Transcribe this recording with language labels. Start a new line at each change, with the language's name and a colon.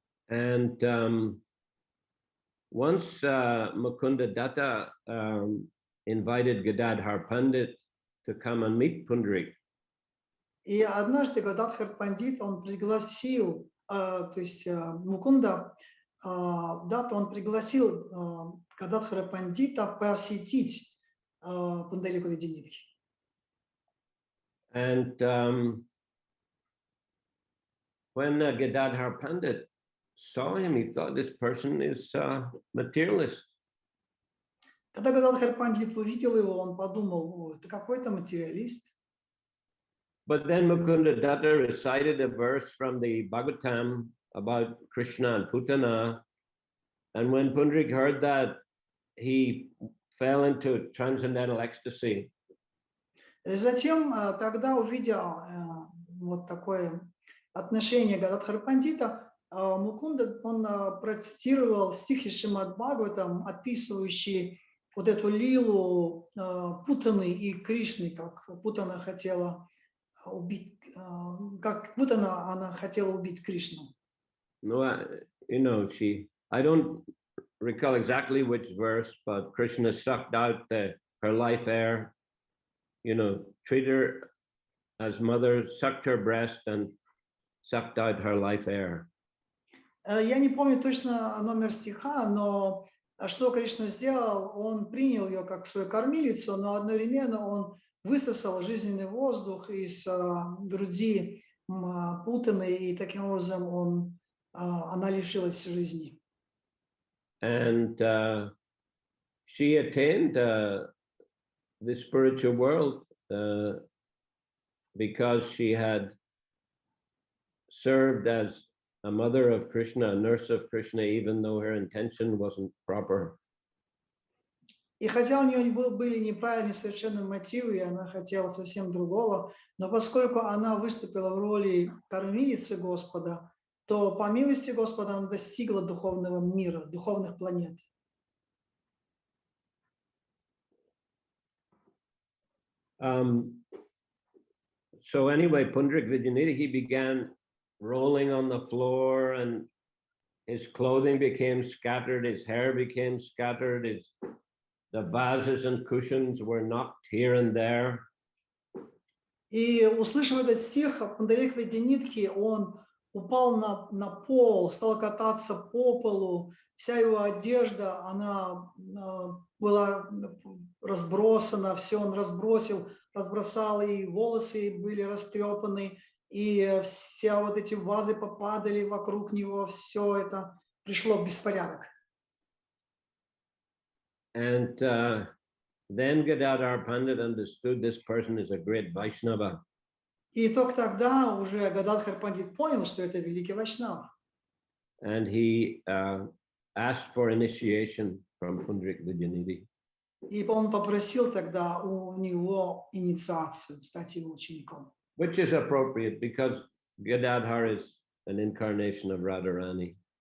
English: And once Mukunda Datta invited Gadadhar Pandit to come and meet Pundarik.
Russian: И однажды Гададхар Пандит, он пригласил, то есть Мукунда Датта, он пригласил Гададхара Пандита посетить Пундарику Видянидхи.
English: And when Gadadhar Pandit saw him, he thought this person is materialist.
Russian: Когда Гададхар Пандит увидел его, он подумал, это какой-то материалист.
English: But then Mukunda Datta recited a verse from the Bhagavatam about Krishna and Putana. And when Pundarik heard that, he fell into transcendental ecstasy.
Russian: Затем, тогда увидя вот такое отношение Гададхара Пандита, Мукунда, он процитировал стихи Шримад Бхагаватам, описывающие вот эту лилу Путаны и Кришны, как Путана хотела убить, как Путана она хотела убить Кришну.
English: No, I don't recall exactly which verse, but Krishna sucked out her life air, treated her as mother, sucked her breast and sucked out her life air.
Russian: Я не помню точно номер стиха, но что Кришна сделал, он принял ее как свою кормилицу, но одновременно он высосал жизненный воздух из груди Путаны, и таким образом она лишилась жизни.
English: And she attained the spiritual world because she had served as a mother of Krishna, a nurse of Krishna, even though her intention wasn't proper.
Russian: И хотя у нее были неправильные совершенно мотивы, и она хотела совсем другого, но поскольку она выступила в роли кормилицы Господа, то по милости Господа она достигла духовного мира, духовных планет.
English: So anyway, Pundarik Vidyanidhi, he began rolling on the floor and his clothing became scattered, his hair became scattered, the vases and cushions were knocked here and there.
Russian: И услышав этот стих, Пундарик Видянидхи, он упал на пол, стал кататься по полу, вся его одежда, она была разбросана, все он разбросал, и волосы были растрепаны, и все вот эти вазы попадали вокруг него, все это пришло в беспорядок.
English: And then Gadadhar Pandit understood this person is a great Vaishnava.
Russian: И только тогда уже Гададхар Пандит понял, что это великий вайшнав.
English: And he asked for initiation from Pundarik Vidyanidhi.
Russian: И он попросил тогда у него инициацию, стать его учеником.
English: Which is appropriate because Gadadhar is an incarnation of Radharani.